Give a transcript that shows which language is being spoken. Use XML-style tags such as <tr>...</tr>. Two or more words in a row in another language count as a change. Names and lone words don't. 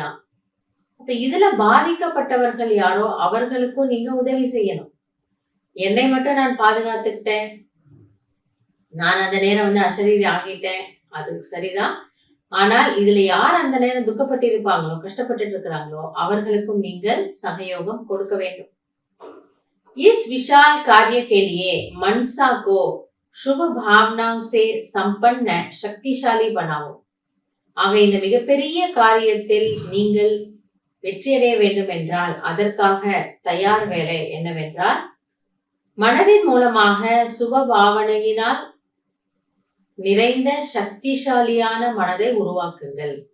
<ta>அப்ப இதுல பாதிக்கப்பட்டவர்கள் யாரோ அவர்களுக்கும் நீங்க உதவி செய்யணும். என்னை மட்டும் நான் பாதுகாத்துக்கிட்டேன், நான் அந்த நேரம் அசரீரி ஆகிட்டேன், அது சரிதான். ஆனால் இதுல யார் அந்த நேரம் துக்கப்பட்டு இருப்பாங்களோ, கஷ்டப்பட்டு இருக்கிறாங்களோ அவர்களுக்கும் நீங்கள் சகயோகம் கொடுக்க வேண்டும்.</ta> <hi>इस विशाल कार्य के लिए मनसा को शुभ भावनाओं से संपन्न शक्तिशाली बनाओ.</hi> <ta>ஆக இந்த மிகப்பெரிய காரியத்தில் நீங்கள் வெற்றியடைய வேண்டும் என்றால் அதற்காக தயார் வேலை என்னவென்றால், மனதின் மூலமாக சுப பாவனையினால் நிறைந்த சக்திசாலியான மனதை உருவாக்குங்கள்.</ta>